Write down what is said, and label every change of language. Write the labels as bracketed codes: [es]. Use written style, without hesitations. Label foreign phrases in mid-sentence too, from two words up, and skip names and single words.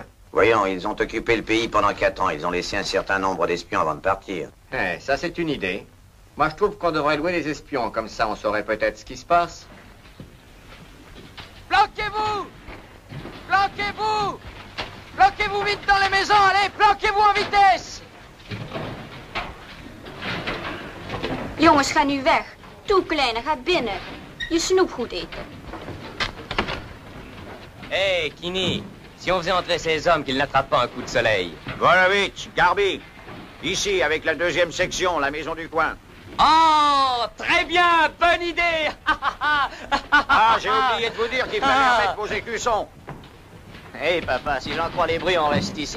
[fr] Voyons, ils ont occupé le pays pendant 4 ans. Ils ont laissé un certain nombre d'espions avant de partir. Eh, ça, c'est une idée. Moi, je trouve qu'on devrait louer les espions. Comme ça, on saurait peut-être ce qui se passe. Planquez-vous! Planquez-vous! Planquez-vous vite dans les maisons, allez, planquez-vous en vitesse! [nl] Jongens, ga nu weg. Toe, kleine, ga binnen. Je snoepgoed eten. Hé, [fr] hey, Kini, si on faisait entrer ces hommes, qu'ils n'attrapent pas un coup de soleil. Volovitch, Garbi. Ici, avec la 2e section, la maison du coin. Oh, très bien, bonne idée! Ah, j'ai oublié de vous dire qu'il fallait remettre vos écussons. Hé, papa, si j'en crois les bruits, on reste ici.